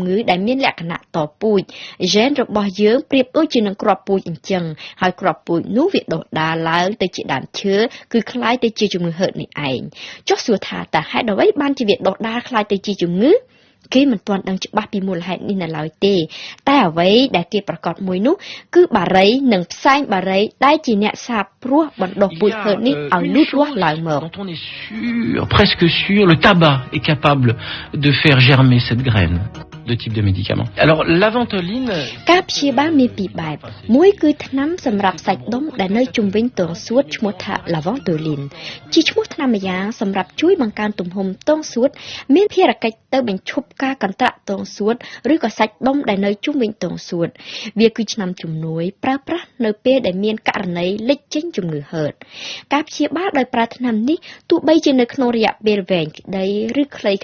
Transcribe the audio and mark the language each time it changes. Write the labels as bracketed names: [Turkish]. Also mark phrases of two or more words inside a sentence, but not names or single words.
[Khmer] ងឺដែលមានលក្ខណៈតពូជ gene របស់យើងប្រៀបដូចជានឹងគ្រាប់ពូជអញ្ចឹងហើយគ្រាប់ពូជនោះវាដុះដាលឡើងទៅជាដើមឈើគឺคล้ายទៅជាជំងឺហឺតនេះឯងចុះសួរថាតើហេតុអ្វីបានជាវាដុះដាលคล้ายទៅជាជំងឺគេមិនទាន់ដឹងច្បាស់ពីមូលហេតុនេះនៅឡើយទេតែអ្វីដែលគេប្រកាសមួយនោះគឺបារីនិងផ្សែងបារីដែលជាអ្នកសាបព្រោះបណ្ដុះពូជហឺតនេះឲ្យលូតលាស់ឡើងមក [French] Quand on est sûr, presque sûr, le tabac est capable de faire germer cette graine de type de médicament. Alors la ventoline [Khmer] ការព្យាបាលមានពីរបែបមួយគឺថ្នាំសម្រាប់សាច់ដុំដែលនៅជុំវិញទងសួតឈ្មោះថា Laventoline ជាឈ្មោះថ្នាំម្យ៉ាងសម្រាប់ជួយបង្កើនទំហំទងសួតមានភារកិច្ចទៅបញ្ឈប់ការកន្ត្រាក់ទងសួតឬក៏សាច់ដុំដែលនៅជុំវិញទងសួតវាគឺថ្នាំជំនួយប្រើប្រាស់នៅពេលដែលមានករណីលេចចេញជំងឺហឺតការព្យាបាលដោយប្រើថ្នាំនេះទោះបីជានៅក្នុងរយៈពេលវែងក្តីឬខ្លី